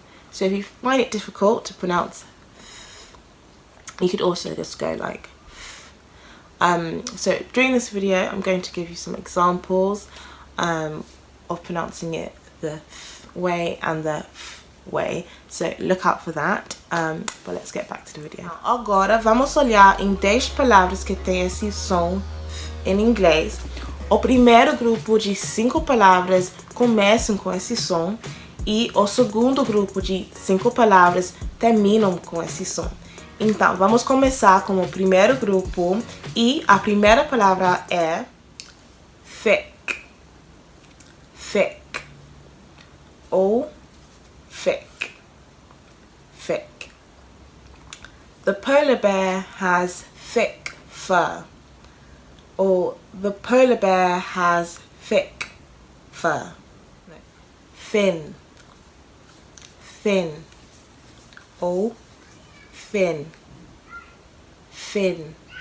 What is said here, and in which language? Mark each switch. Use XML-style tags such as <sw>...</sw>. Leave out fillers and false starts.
<en>So if you find it difficult to pronounce, you could also just go like. So during this video, I'm going to give you some examples of pronouncing it the way and the way. So look out for that. But let's get back to the video.</en> <pt>Agora vamos olhar em 10 palavras que têm esse som em inglês. O primeiro grupo de 5 palavras começam com esse som e o segundo grupo de 5 palavras terminam com esse som. Então, vamos começar com o primeiro grupo e a primeira palavra é thick, thick, ou thick, thick.</pt> <en>The polar bear has thick fur, or the polar bear has thick fur. Thin, thin, or thin, thin.</en>